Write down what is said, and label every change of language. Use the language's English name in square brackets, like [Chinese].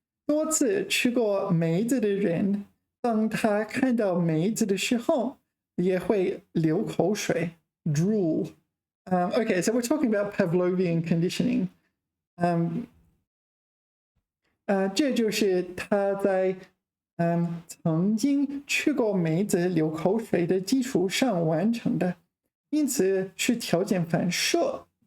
[Chinese] 多次吃过梅子的人，当他看到梅子的时候，也会流口水 drool. [English] Okay, so we're talking about Pavlovian conditioning. [Chinese] 这就是他在曾经吃过梅子流口水的基础上完成的，因此是条件反射。